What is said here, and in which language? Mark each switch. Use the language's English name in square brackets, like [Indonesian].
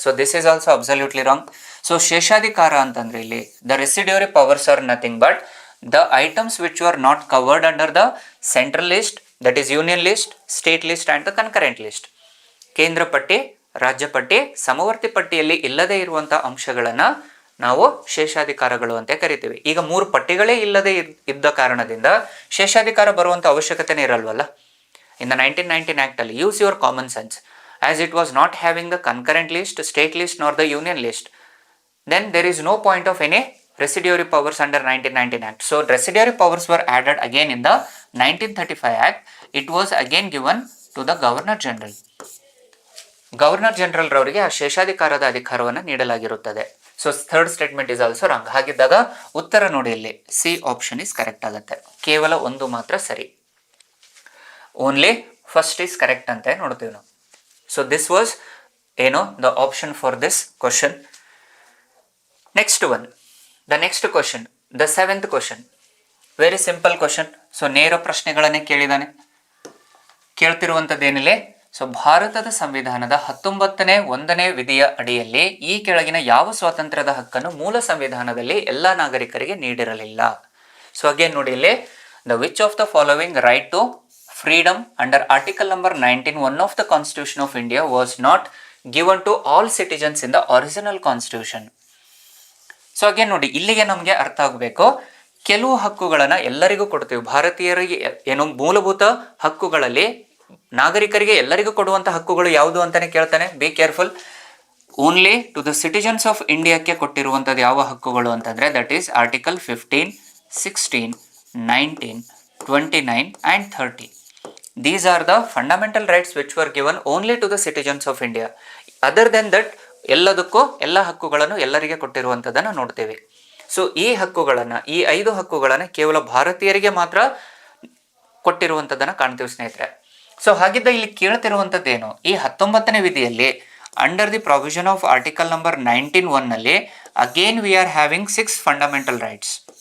[English] So this is also absolutely wrong. So [Kannada] ಶೇಷಾಧಿಕಾರ ಅಂತಂದ್ರೆ ಇಲ್ಲಿ [English] The residuary powers are nothing but the items which are not covered under the central list, that is union list, state list and the concurrent list. [Kannada] ಕೇಂದ್ರ ಪಟ್ಟಿ, ರಾಜ್ಯ ಪಟ್ಟಿ, ಸಮವರ್ತಿ ಪಟ್ಟಿಯಲ್ಲಿ ಇಲ್ಲದೆ ಇರುವಂತಹ ಅಂಶಗಳನ್ನ ನಾವು ಶೇಷಾಧಿಕಾರಗಳು ಅಂತ ಕರಿತೀವಿ. ಈಗ 3 ಪಟ್ಟಿಗಳೇ ಇಲ್ಲದೆ ಇದ್ದ ಕಾರಣದಿಂದ ಶೇಷಾಧಿಕಾರ ಬರುವಂತ ಅವಶ್ಯಕತೆನೇ ಇರಲ್ವಲ್ಲ. [English] In the 1919 Act ಅಲ್ಲಿ use your common sense, as it was not having the concurrent list, state list nor the union list, then there is no point of any residuary powers under 1919 Act. So residuary powers were added again in the 1935 Act. It was again given to the Governor General. [Kannada] Governor general ರವರಿಗೆ ಆ ಶೇಷಾಧಿಕಾರದ ಅಧಿಕಾರವನ್ನು ನೀಡಲಾಗಿರುತ್ತದೆ. [English] So third statement is also wrong. [Kannada] ಹಾಗಿದ್ದಾಗ ಉತ್ತರ ನೋಡಿ, ಇಲ್ಲಿ [English] C option is correct ಆಗುತ್ತೆ. [Kannada] ಕೇವಲ ಒಂದು ಮಾತ್ರ ಸರಿ, [English] only first is correct [Kannada] ಅಂತ ನೋಡ್ತೀವಿ ನಾವು. [English] So this was the option for this question. Next one, the next question, the 7th question, very simple question. [Kannada] So ನೇರ ಪ್ರಶ್ನೆಗಳನ್ನೇ ಕೇಳಿದಾನೆ. ಕೇಳ್ತಿರುವಂಥದ್ದೇನಿಲ್ಲ, ಸೊ ಭಾರತದ ಸಂವಿಧಾನದ 19ನೇ 1ನೇ ವಿಧಿಯ ಅಡಿಯಲ್ಲಿ ಈ ಕೆಳಗಿನ ಯಾವ ಸ್ವಾತಂತ್ರ್ಯದ ಹಕ್ಕನ್ನು ಮೂಲ ಸಂವಿಧಾನದಲ್ಲಿ ಎಲ್ಲ ನಾಗರಿಕರಿಗೆ ನೀಡಿರಲಿಲ್ಲ. [English] so again [Kannada] ನೋಡಿ ಇಲ್ಲಿ, [English] The which of the following right to freedom under article number 19(1) of the constitution of India was not given to all citizens in the original constitution. [Kannada] So again ನೋಡಿ, ಇಲ್ಲಿಗೆ ನಮಗೆ ಅರ್ಥ ಆಗಬೇಕು, ಕೆಲವು ಹಕ್ಕುಗಳನ್ನ ಎಲ್ಲರಿಗೂ ಕೊಡ್ತೀವಿ. ಭಾರತೀಯರಿಗೆ ಮೂಲಭೂತ ಹಕ್ಕುಗಳಲ್ಲಿ ನಾಗರಿಕರಿಗೆ ಎಲ್ಲರಿಗೂ ಕೊಡುವಂತ ಹಕ್ಕುಗಳು ಯಾವುದು ಅಂತಾನೆ ಕೇಳ್ತಾನೆ. Be careful. [English] only to the citizens of ಇಂಡಿಯಾಕ್ಕೆ [Kannada] ಕೊಟ್ಟಿರುವಂತದ್ದು ಯಾವ ಹಕ್ಕುಗಳು ಅಂತಂದ್ರೆ [English] That is article 15, 16, 19, 29 and 30. These are the fundamental rights which were given only to the citizens of India. Other than that, [Kannada] ಎಲ್ಲದಕ್ಕೂ ಎಲ್ಲ ಹಕ್ಕುಗಳನ್ನು ಎಲ್ಲರಿಗೆ ಕೊಟ್ಟಿರುವಂಥದ್ದನ್ನು ನೋಡ್ತೇವೆ. ಸೊ ಈ ಹಕ್ಕುಗಳನ್ನು, ಈ 5 ಹಕ್ಕುಗಳನ್ನು ಕೇವಲ ಭಾರತೀಯರಿಗೆ ಮಾತ್ರ ಕೊಟ್ಟಿರುವಂಥದ್ದನ್ನು ಕಾಣ್ತೀವಿ ಸ್ನೇಹಿತರೆ. [English] so [Kannada] ಹಾಗಿದ್ದ ಇಲ್ಲಿ ಕೇಳ್ತಿರುವಂಥದ್ದೇನು, ಈ 19ನೇ ವಿಧಿಯಲ್ಲಿ [English] Under the provision of article number 19(1) ನಲ್ಲಿ again we are having 6 fundamental rights.